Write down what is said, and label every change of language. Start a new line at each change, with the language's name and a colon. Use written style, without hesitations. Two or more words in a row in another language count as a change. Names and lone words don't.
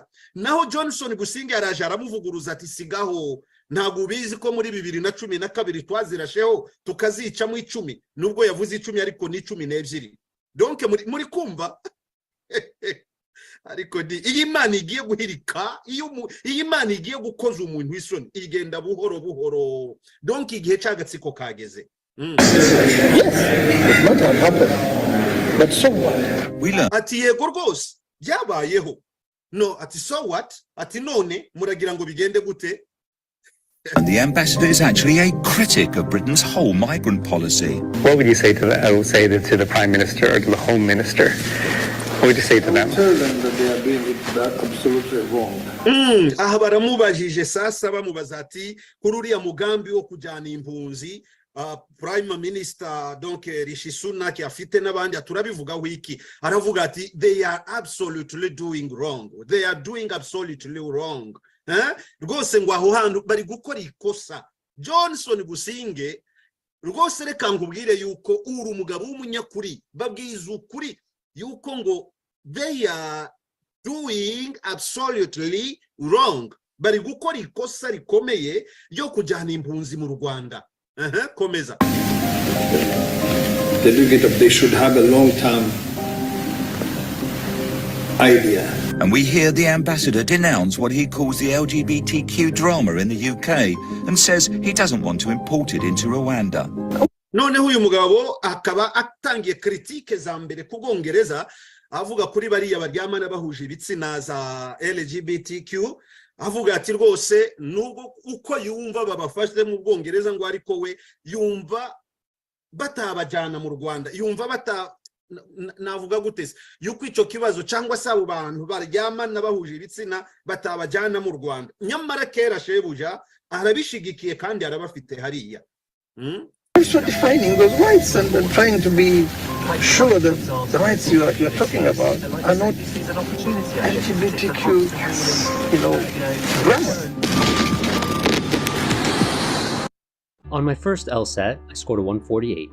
Kinyarwanda: Naho Johnson Busingye araje aramuvuguruza ati sigaho, ntabwo ubizi ko muri 2012 twazirasheho tukazica mu 10, nubwo yavuze 10 ariko ni 12. Donc muri kumva ariko iyi Imana igiye guhirika, iyi Imana igiye gukoza umuntu w'isoni igenda buhoro buhoro, donc igihe cyagatsiko kageze.
English: But so what?
Kinyarwanda: Ati yego rwose byabayeho.
English: No, ati so what?
Kinyarwanda: Ati none muragira ngo bigende gute?
English: And the ambassador is actually a critic of Britain's whole migrant policy. What would you say to that? I would say that to the Prime Minister or to the Home Minister. What would you say to them? Tell them that they are doing that absolutely wrong.
Kinyarwanda: Aha baramubajije sasa bamubaza ati kuri uriya mugambi wo kujyana impunzi, Prime Minister donc Rishi Sunak afite n'abandi aturabivugaho iki, aravuga ati
English: they are absolutely doing wrong. They are doing absolutely wrong.
Kinyarwanda: Rwose ngo aho hantu bari gukora ikosa. Johnson Busingye rwose reka ngubwire yuko uri umugabo w'umunyakuri, babwiza ukuri yuko ngo
English: they are doing absolutely wrong.
Kinyarwanda: Bari gukora ikosa rikomeye ryo kujyana impunzi mu Rwanda. Komeza.
English: They should have a long-term idea. And we hear the ambassador denounce what he calls the LGBTQ drama in the UK and says he doesn't want to import it into Rwanda.
Kinyarwanda: Noneho uyu mugabo akaba atangiye kritike za mbere ku Bwongereza avuga kuri bariya baryamana bahuje ibitsina za LGBTQ, avuga ati rwose nubwo uko yumva babafashe mu Bwongereza ngo ariko we yumva batabajyana mu Rwanda, yumva navuga gutese yuko icyo kibazo cyangwa se abo bantu baryamana bahuje ibitsina batabajyana mu Rwanda. Nyamara kera shebuja arabishigikiye kandi arabafite hariya.
English: Also defining those rights and trying to be sure that the rights you are talking about are not LGBTQ, grammar. On my first LSAT, I scored a 148.